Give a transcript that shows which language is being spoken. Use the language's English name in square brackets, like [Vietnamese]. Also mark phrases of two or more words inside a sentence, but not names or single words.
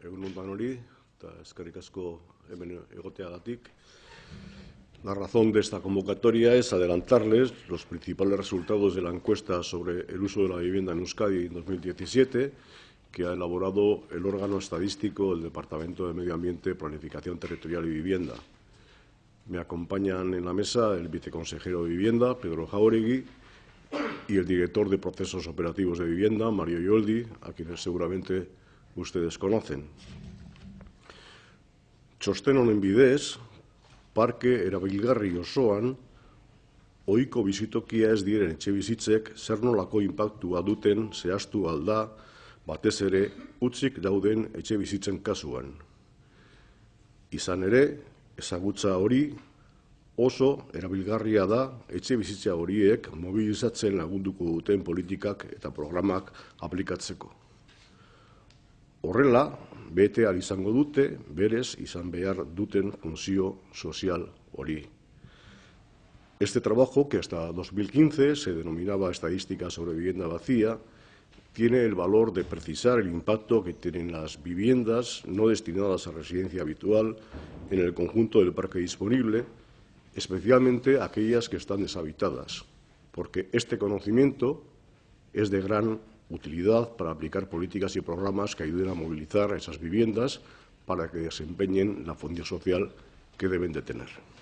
[Basque] egun danori, eta eskerrik asko hemen egoteagatik. [Spanish] La razón de esta convocatoria es adelantarles los principales resultados de la encuesta sobre el uso de la vivienda en Euskadi en 2017, que ha elaborado el órgano estadístico del Departamento de Medio Ambiente, Planificación Territorial y Vivienda. Me acompañan en la mesa el viceconsejero de Vivienda, Pedro Jáuregui, y el director de Procesos Operativos de Vivienda, Mario Ioldi, a quienes seguramente ustedes conocen. [Basque] Txosten honen bidez, parke erabilgarri osoan, ohiko bizitokia ez diren etxebizitzek zer nolako inpaktua duten zehaztu alda, batez ere hutsik dauden etxebizitzen kasuan. Izan ere, ezagutza hori oso erabilgarria da etxebizitza horiek mobilizatzen lagunduko duten politikak eta programak aplikatzeko. Horrela, bete ahal izango dute, berez izan behar duten funtzio sozial hori. [Spanish] Este trabajo, que hasta 2015 se denominaba Estadística sobre Vivienda Vacía, tiene el valor de precisar el impacto que tienen las viviendas no destinadas a residencia habitual en el conjunto del parque disponible, especialmente aquellas que están deshabitadas, porque este conocimiento es de gran utilidad para aplicar políticas y programas que ayuden a movilizar esas viviendas para que desempeñen la función social que deben de tener.